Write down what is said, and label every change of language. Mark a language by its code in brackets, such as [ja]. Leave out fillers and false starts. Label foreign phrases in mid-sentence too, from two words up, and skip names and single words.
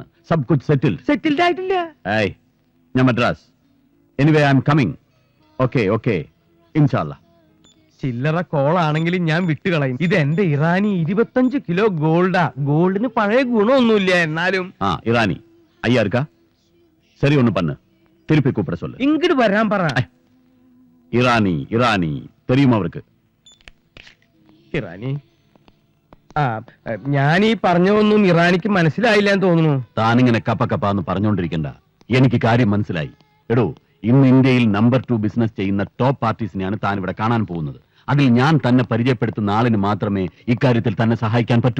[hi] सब कुछ [ml] സെറ്റിൽഡ് ആയിട്ടില്ല. ഏയ്, ഞാൻ മദ്രാസ്. [en] anyway I am coming. [ml] ഓക്കെ ഇൻഷാല്ലാ. ചില്ലറ കോളാണെങ്കിലും ഞാൻ വിട്ടുകളയും. ഇത് എന്റെ ഇറാനി 25 കിലോ ഗോൾഡാ. ഗോൾഡിന് പഴയ ഗുണമൊന്നുമില്ല, എന്നാലും. [ta] ഇറാനി ஐயா இருக்கா? சரி ஒண்ணு பண்ணு, திருப்பி கூப்பிட சொல்லு. [ml] ഇങ്ങോട്ട് വരാൻ പറ. [ta] ഇറാനി தெரியுமா அவருக்கு? [ml] ഇറാനി? ഞാൻ ഈ പറഞ്ഞതൊന്നും ഇറാനിക്ക് മനസ്സിലായില്ല എന്ന് തോന്നുന്നു. താനിങ്ങനെ കപ്പന്ന് പറഞ്ഞോണ്ടിരിക്കണ്ട. എനിക്ക് കാര്യം മനസ്സിലായി. എടോ, ഇന്ന് ഇന്ത്യയിൽ നമ്പർ 2 ബിസിനസ് ചെയ്യുന്ന [en] top parties [ml] താൻ ഇവിടെ കാണാൻ പോകുന്നത്. അതിൽ ഞാൻ തന്നെ പരിചയപ്പെടുത്തുന്ന ആളിന് മാത്രമേ ഇക്കാര്യത്തിൽ തന്നെ സഹായിക്കാൻ പറ്റൂ.